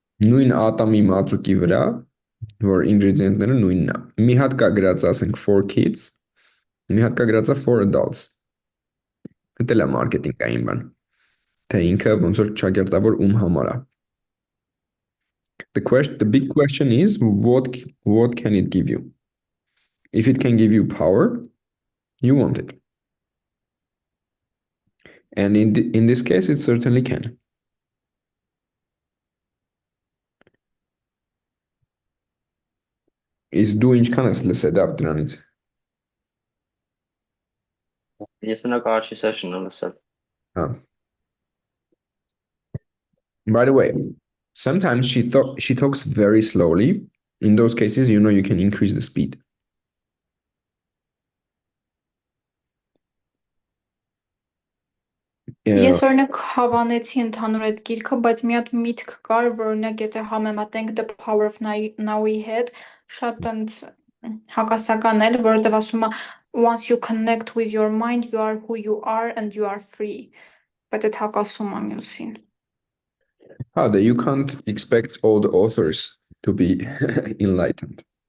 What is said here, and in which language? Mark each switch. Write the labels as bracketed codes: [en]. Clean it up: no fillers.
[hy] նույն ատոմի մածուկի վրա, որ ինգրեդիենտները նույնն է։ Մի հատ կա գրած ասենք [en] for kids, [hy] մի հատ կա գրած է [en] for adults։ [hy] Դա էլ է մարքեթինգային բան։ Թե ինքը ոնց որ չագերտա որ ում համար է։ [en] The big question is what can it give you? If it can give you power, you want it. And in this case, it certainly can. [hy] Is դու ինչքան ես լսել դրանից։ Ես մենակ առաջի session-ը լսել։ [en] Հա By the way, sometimes she talks very slowly. In those cases, you can increase the speed. [hy] Ես օրինակ հավանեցի ընդհանուր այդ գիրքը, բայց մի հատ միտք կար, որ օրինակ եթե համեմատենք The Power of Now-ի հետ, շատ ընդ հակասական էլ, որովհետև ասում է [en] once you connect with your mind, you are who you are and you are free. [hy] Բայց այդ հակասում է մյուսին։ [en] You can't expect all the authors to be enlightened.